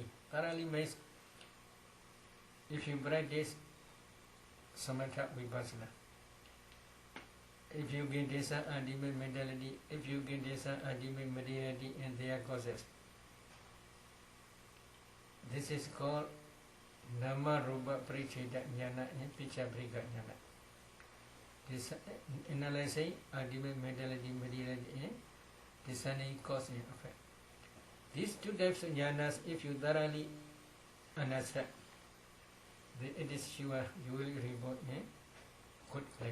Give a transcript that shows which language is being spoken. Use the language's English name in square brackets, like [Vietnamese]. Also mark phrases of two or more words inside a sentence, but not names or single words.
[English] Thoroughly means if you practice [Pali] samatha vipassana, [English] if you get this ultimate mentality, if you get this ultimate materiality and their causes, this is called [Pali] nama rupa paricheda jnana [English] and [Pali] pichabrika jnana. [English] This analyzing ultimate mentality, materiality and discerning cause and effect. These two types of jnanas, if you thoroughly understand, it is sure you will reborn in good place.